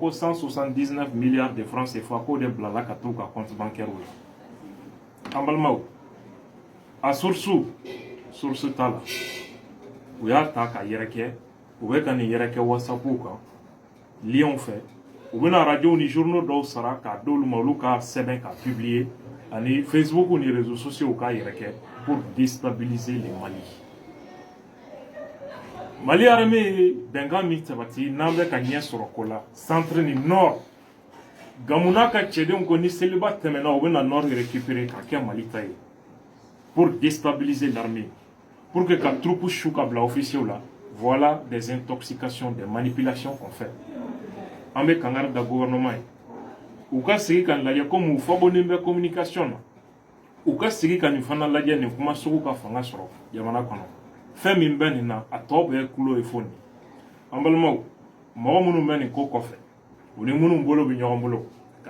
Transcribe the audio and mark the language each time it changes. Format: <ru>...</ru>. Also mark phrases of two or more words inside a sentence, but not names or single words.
<bm>ko 179</bm> <fr>milliards de francs CFA</fr> <bm>k'o de bilala ka t'u ka</bm> <fr>compte bancaire</fr> <bm>la an balimaw a source t'a la u y'a ta ka yɛrɛkɛ u bɛ ka nin yɛrɛkɛ whatsapp kan lien fɛ u bɛna radio ni journaux dɔw sara k'a d'olu ma olu ka sɛbɛn ka publier ani Facebook ni</bm> <fr>réseaux sociaux</fr> <bm>k'a yɛrɛkɛ</bm> <fr>pour déstabiliser les Mali</fr> <bm>Mali armée ye bɛnkan min sabati n'an bɛ ka ɲɛ sɔrɔ ko la centre ni nord Gamou n'a ka cɛdenw ko ni seliba tɛmɛna u bɛna nord récupérer ka kɛ Mali ta ye</bm> <fr>pour déstabiliser l'armée pour que</fr> <bm>ka troupe su ka bila officiers la</bm> <fr>voilà des intoxications des manipulations qu'on fait</fr> <bm>an bɛ kangari da gouvernement ye u ka sigi ka lajɛ komi u fɔbɔnen bɛ communication na u ka sigi ka nin fana lajɛ nin kuma sugu ka fanga sɔrɔ jamana kɔnɔ fɛn min bɛ nin na a tɔ bɛɛ kulo ye fo nin an balimaw mɔgɔ minnu bɛ nin ko kɔfɛ u ni minnu bolo bɛ ɲɔgɔn bolo ka</bm>